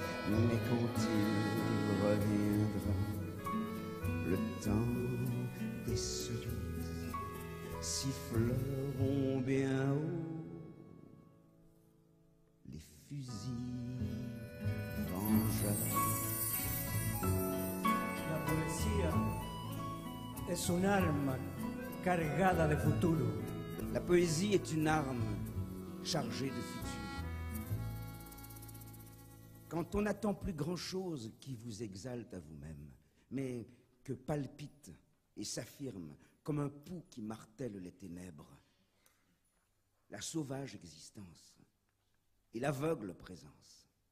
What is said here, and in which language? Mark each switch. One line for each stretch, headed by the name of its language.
French: Mais quand il reviendra, le temps des cerises siffleront bien haut les fusils vengeurs.
Spanish: La poesía es un arma cargada de futuro.
French: La poésie est une arme chargée de futur. Quand on n'attend plus grand-chose qui vous exalte à vous-même, mais que palpite et s'affirme comme un pouls qui martèle les ténèbres, la sauvage existence et l'aveugle présence.